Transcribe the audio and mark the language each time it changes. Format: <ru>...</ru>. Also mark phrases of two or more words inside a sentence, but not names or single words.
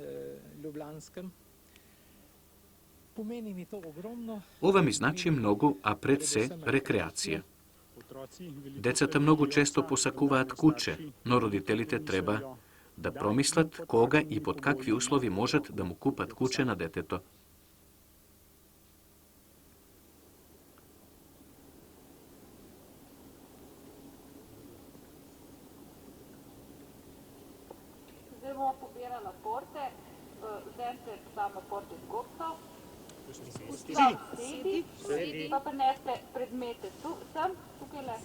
<mk>Ова ми значи многу, а пред се рекреација. Децата многу често посакуваат куче, но родителите треба да промислат кога и под какви услови можат да му купат куче на детето.</mk> <sl>Zdaj pobirala porte, vzemite samo porte z gobco, sedi, pa prineste predmete sem, tukaj le.</sl>